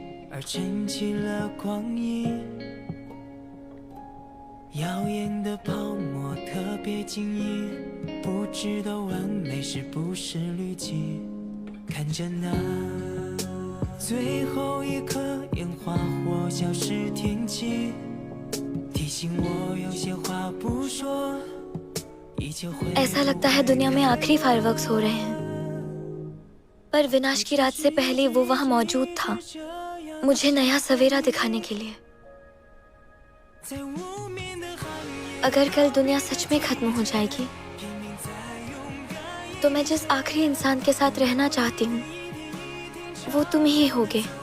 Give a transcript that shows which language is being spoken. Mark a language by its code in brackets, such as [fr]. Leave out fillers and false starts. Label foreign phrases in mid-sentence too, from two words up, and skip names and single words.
[zh] 而撑起了光影，耀眼的泡沫特别晶莹，不知道完美是不是滤镜。看着那最后一颗烟花或消失天际，提醒我有些话不说，依旧会。 [hi] ऐसा लगता है दुनिया में आखिरी फायरवर्क्स हो रहे हैं, पर विनाश की रात से पहले वो वहाँ मौजूद था। मुझे नया सवेरा दिखाने के लिए। अगर कल दुनिया सच में खत्म हो जाएगी तो मैं जिस आखिरी इंसान के साथ रहना चाहती हूँ वो तुम ही होगे।